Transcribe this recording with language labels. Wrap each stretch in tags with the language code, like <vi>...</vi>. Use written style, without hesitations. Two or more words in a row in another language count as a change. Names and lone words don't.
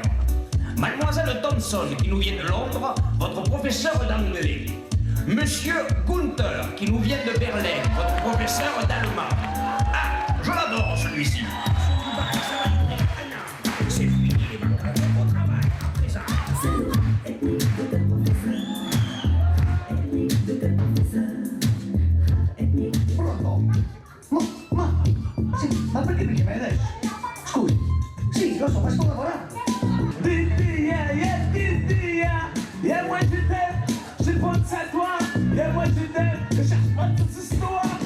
<fr>Mademoiselle Thompson, qui nous vient de Londres, votre professeur d'anglais. Monsieur Gunther, qui nous vient de Berlin, votre professeur d'allemand. Ah, je l'adore celui-ci. C'est fini, au travail, à présent.</fr> <it>Ma perché mi chiami adesso? Scusi. Sì, lo so, ma sto lavorando.</it> <fr>Yeah, moi je t'aime, je pense à toi. Yeah, moi je t'aime, je cherche pas toute cette histoire.</fr>